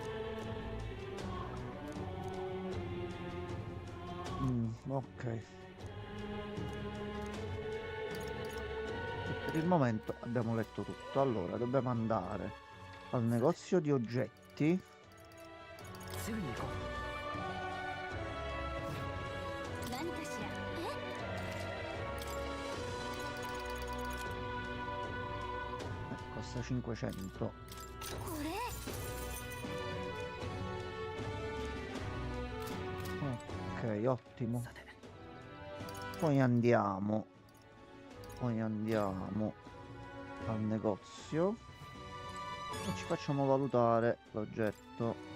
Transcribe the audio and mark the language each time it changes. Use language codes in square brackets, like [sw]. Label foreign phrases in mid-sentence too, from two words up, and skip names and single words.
[it] Ok. Per il momento abbiamo letto tutto. Allora, dobbiamo andare al negozio di oggetti. [ja] すぐに行こ何かしら。 [it] Costa 500. [ja] これ [it] Ok, ottimo. Poi andiamo al negozio e ci facciamo valutare l'oggetto.